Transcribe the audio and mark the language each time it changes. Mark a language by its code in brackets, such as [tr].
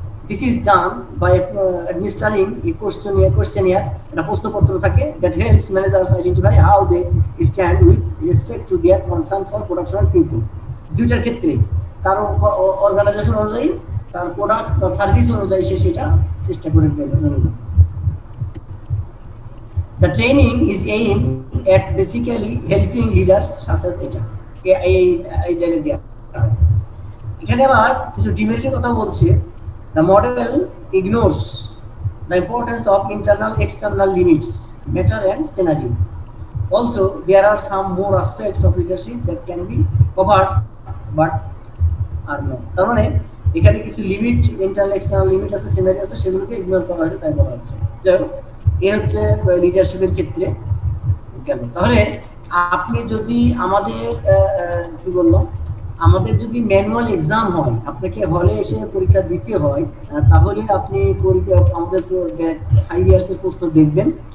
[en] This is done by administering a questionnaire, [bn] একটা প্রশ্নপত্র থাকে [en] that helps managers identify how they stand with respect to their concern for production people. [bn] দুইটার ক্ষেত্রে তার organisation অনুযায়ী, তার প্রোডাক্ট বা সার্ভিস অনুযায়ী সে সেটা চেষ্টা করে নেবে। [en] The training is aimed at basically helping leaders such as [bn] এটা এই জায়গায় দেয়া। এখানে আবার কিছু ডিমেরিটের কথা বলছে। [en] The model ignores the importance of internal external limits, matter and scenario. Also, there are some more aspects of leadership that can be covered but are not. [bn] তার মানে এখানে কিছু লিমিট, ইন্টারনাল এক্সটার্নাল লিমিট আছে, scenery আছে, সেগুলোকে ignore করা হয়েছে তাই বলা হচ্ছে। যাই হোক, এই হচ্ছে লিডারশিপের ক্ষেত্রে গেল। তাহলে আপনি যদি আমাদের কি বললাম, আমাদের যদি ম্যানুয়াল এক্সাম হয়, আপনাকে হলে এসে পরীক্ষা দিতে হয়, তাহলে আপনি আমাদের 5 ইয়ার্সের প্রশ্ন দেখবেন।